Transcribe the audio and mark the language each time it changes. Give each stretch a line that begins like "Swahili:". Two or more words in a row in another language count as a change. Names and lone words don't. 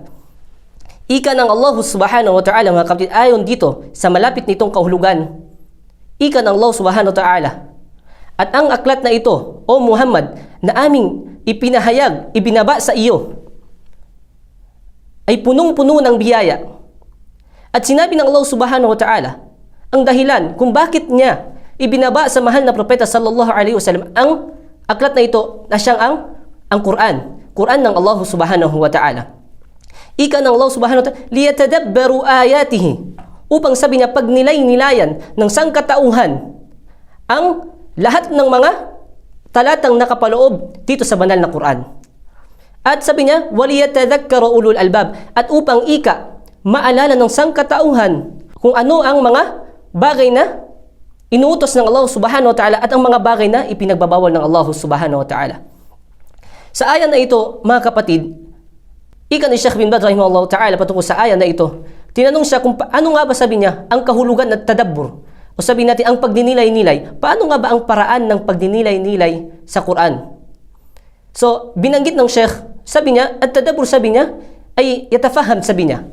Filipino: Ika ng Allah
Arabic: سبحانه وتعالى,
Filipino: mga kapatid, ayon dito sa malapit nitong kahulugan, ika ng Allah
Arabic: سبحانه وتعالى.
Filipino: At ang aklat na ito, O Muhammad, na aming ipinahayag, ibinaba sa iyo, ay punong-puno ng biyaya. At sinabi ng Allah
Arabic: سبحانه وتعالى
Filipino: ang dahilan kung bakit niya ibinaba sa mahal na propeta
Arabic: صلى الله عليه وسلم
Filipino: ang aklat na ito na siyang ang Quran ng Allah
Arabic: سبحانه وتعالى.
Filipino: Ika ng Allah
Arabic: سبحانه وتعالى ليدبروا آياته,
Filipino: upang sabi niya pagnilay-nilayan ng sangkatauhan ang lahat ng mga talatang nakapaloob dito sa banal na Quran. At sabi niya,
Arabic: وليتذكر أولو الألباب,
Filipino: at upang maalala ng sangkatauhan kung ano ang mga bagay na inuutos ng Allah
Arabic: سبحانه وتعالى
Filipino: at ang mga bagay na ipinagbabawal ng Allah
Arabic: سبحانه وتعالى.
Filipino: Sa ayan na ito, mga kapatid, ika ni Sheikh bin Baz
Arabic: رحمه الله تعالى
Filipino: patungkol sa ayan na ito, tinanong siya kung ano nga ba, sabi niya, ang kahulugan at tadabbur, o sabi natin ang pagdinilay-nilay, paano nga ba ang paraan ng pagdinilay-nilay sa Quran? So, binanggit ng Sheikh, sabi niya, at tadabbur, sabi niya, ay yatafaham, sabi niya.